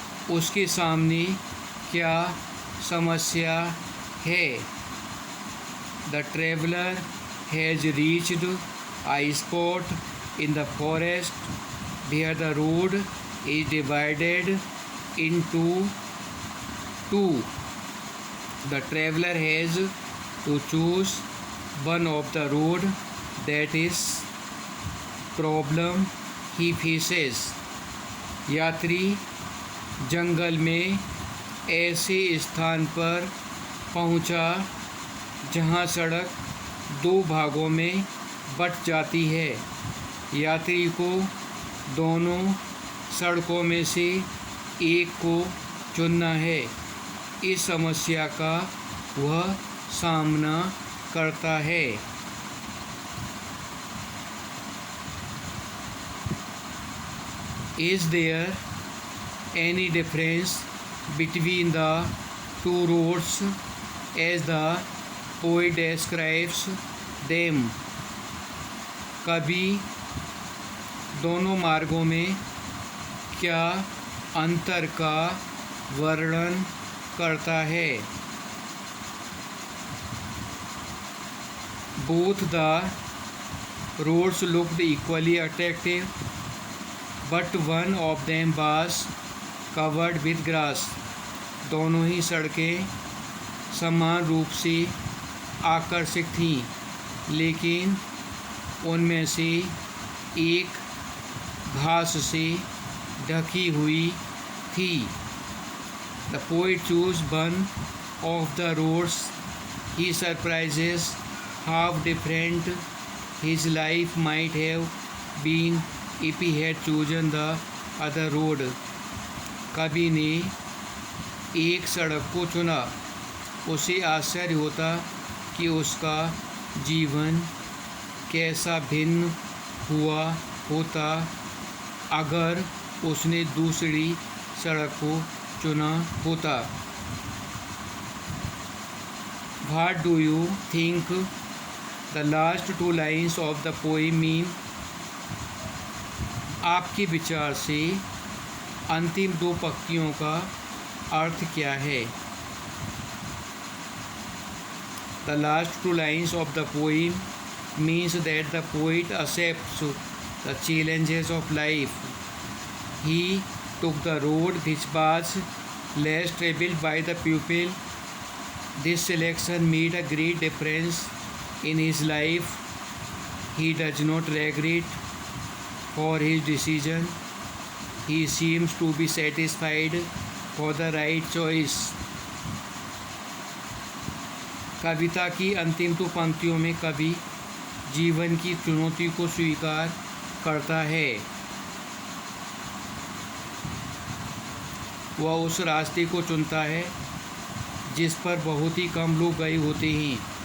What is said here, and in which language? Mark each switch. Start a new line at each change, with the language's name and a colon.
Hindi: उसके सामने क्या समस्या है?
English: The traveler has reached a spot in the forest where the road is divided into two. The traveler has to choose one of the road. That is problem he faces.
Hindi: यात्री जंगल में ऐसे स्थान पर पहुंचा जहां सड़क दो भागों में बट जाती है। यात्री को दोनों सड़कों में से एक को चुनना है। इस समस्या का वह सामना करता है।
English: Is there any difference between the two roads as the poet describes them?
Hindi: कभी दोनों मार्गों में क्या अंतर का वर्णन करता है?
English: Both the roads looked equally attractive, but one of them was covered with grass.
Hindi: दोनों ही सड़कें समान रूप से आकर्षक थीं, लेकिन उनमें से एक घास से ढकी हुई थी।
English: The poet chose one of the roads. He surprises how different his life might have been if he had chosen the other road.
Hindi: कवि ने एक सड़क को चुना। उसे आश्चर्य होता कि उसका जीवन कैसा भिन्न हुआ होता अगर उसने दूसरी सड़क को चुना होता।
English: What do you think the last two lines of the poem mean?
Hindi: आपके विचार से अंतिम दो पंक्तियों का अर्थ क्या है?
English: The last two lines of the poem means that the poet accepts the challenges of life. He took the road which was less traveled by the pupil. This selection made a great difference in his life. He does not regret for his decision. He seems to be satisfied for the right choice.
Hindi: कविता की अंतिम दो पंक्तियों में कवि जीवन की चुनौती को स्वीकार करता है। वह उस रास्ते को चुनता है जिस पर बहुत ही कम लोग गए होते हैं।